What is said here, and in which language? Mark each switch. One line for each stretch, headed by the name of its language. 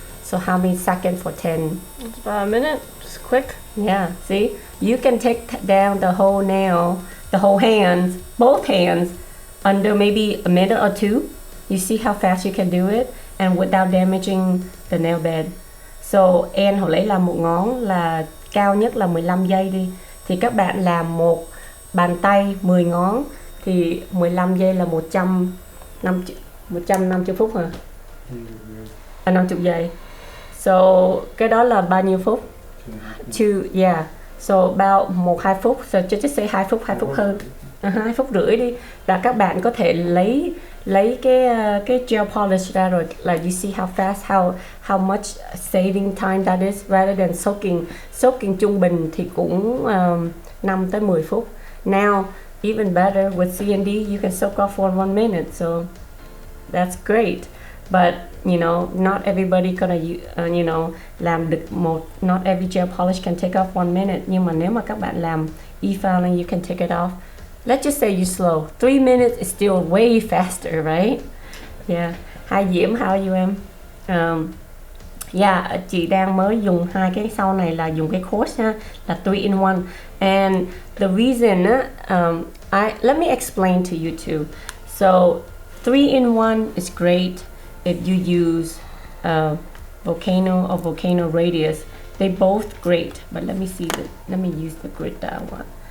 English: So how many seconds for 10? It's about a minute, just quick. Yeah, see? You can take down the whole nail, the whole hands, both hands, under maybe a minute or 2. You see how fast you can do it, and without damaging the nail bed.
Vietnamese: So, Ann hồi lấy làm một ngón là cao nhất là 15 giây đi. Thì các bạn làm một bàn tay 10 ngón, thì 15 giây là 150 phút hả? 50 giây. So, cái đó là bao nhiêu phút?
English: Yeah. So about
Vietnamese: 1-2 phút.
English: So just say
Vietnamese: 2 phút hơn. 2 phút rưỡi đi. Là các bạn có thể lấy cái gel polish ra rồi, là
English: you see how fast, how much saving time that is, rather than soaking
Vietnamese: trung bình thì cũng 5-10 phút.
English: Now even better with CND, you can soak off for 1 minute, so that's great. But you know, not everybody gonna
Vietnamese: làm được
English: not every gel polish can take off 1 minute.
Vietnamese: Nhưng mà nếu mà các bạn làm e-filing,
English: you can take it off. Let's just say you slow. 3 minutes is still way faster, right? Yeah. Hi Diễm, how are you em?
Vietnamese: Yeah, chị đang mới dùng hai cái sau này là dùng cái Coarse ha, là 3-in-1.
English: And the reason, let me explain to you too. So 3-in-1 is great if you use volcano or volcano radius. they both great, but let me see let me use the grit that I want.